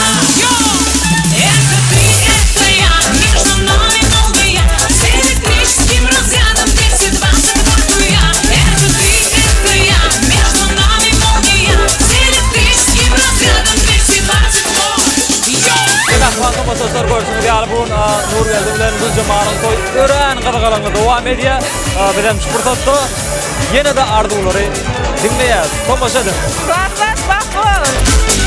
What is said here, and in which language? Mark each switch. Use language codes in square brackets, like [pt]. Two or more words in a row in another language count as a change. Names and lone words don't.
[ru] Это ты, это я, между нами молния. С электрическим разрядом 220 вольт я. Это ты, это я, между нами молния. С электрическим разрядом 220 вольт. [tk] Mähriban tomaşaçylar görüşüňiz ýaly bugun Nurgeldi bilen Güljemalyň toy örän gyzgylanly dowam edýär. Bilen şu pursatda ýene-de ardulary dinleýär. Tomaşa edin. Bak.